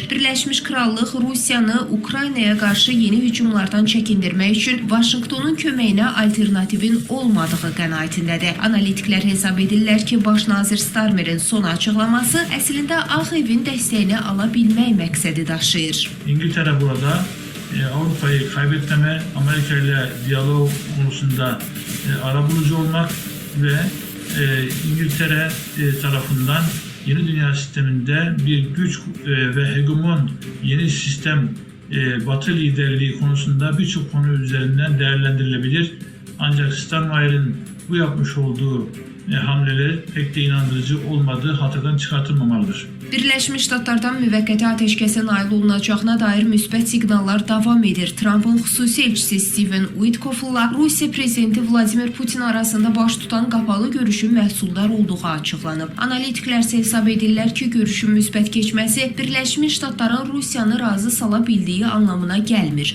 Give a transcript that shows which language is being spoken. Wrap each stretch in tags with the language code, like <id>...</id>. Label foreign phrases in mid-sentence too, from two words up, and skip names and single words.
<az>Birləşmiş Krallıq Rusiyanı Ukraynaya qarşı yeni hücumlardan çəkindirmək üçün Vaşinqtonun köməyinə alternativin olmadığı qənaətindədir. Analitiklər hesab edirlər ki, baş nazir Starmerin son açıqlaması əslində Ağ Evin dəstəyini ala bilmək məqsədi daşıyır.</az> <tr>İngiltere burada Avrupa'yı kaybetmeme, Amerika ile diyalog konusunda arabulucu olmak ve İngiltere tarafından yeni dünya sisteminde bir güç ve hegemon yeni sistem Batı liderliği konusunda birçok konu üzerinden değerlendirilebilir. Ancak Steinmeier'in bu yapmış olduğu hamleler pek de inandırıcı olmadığı hatırdan çıxartılmamalıdır.</tr> <az>Birləşmiş Ştatlardan müvəqqəti atəşkəsə nail olunacağına dair müsbət siqnallar davam edir. Trumpın xüsusi elçisi Steven Witkoff'la Rusiya prezidenti Vladimir Putin arasında baş tutan qapalı görüşün məhsuldar olduğu açıqlanıb. Analitiklər isə hesab edirlər ki, görüşün müsbət keçməsi Birləşmiş Ştatların Rusiyanı razı sala bildiyi anlamına gəlmir.</az>